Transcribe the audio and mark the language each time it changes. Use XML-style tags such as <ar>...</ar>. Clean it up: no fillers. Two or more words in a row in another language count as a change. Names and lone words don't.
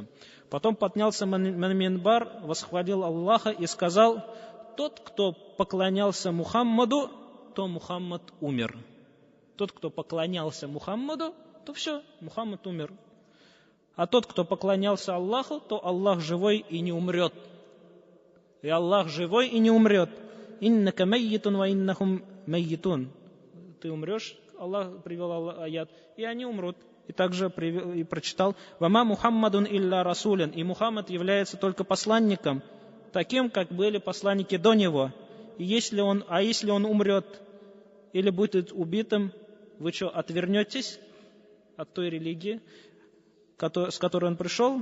<ru>Потом поднялся на минбар, восхвалил Аллаха и сказал, тот, кто поклонялся Мухаммаду, то Мухаммад умер. Тот, кто поклонялся Мухаммаду, то все, Мухаммад умер. А тот, кто поклонялся Аллаху, то Аллах живой и не умрет. И Аллах живой и не умрет.</ru> <ar>«إنك ميت وإنهم ميتون».</ar> <ru>Ты умрешь, Аллах привел аят, и они умрут. И также прочитал,</ru> <ar>«وما محمد إلا رسول».</ar> <ru>И Мухаммад является только посланником, таким, как были посланники до него. И если он умрет или будет убитым, вы что, отвернетесь от той религии, с которой он пришел?</ru>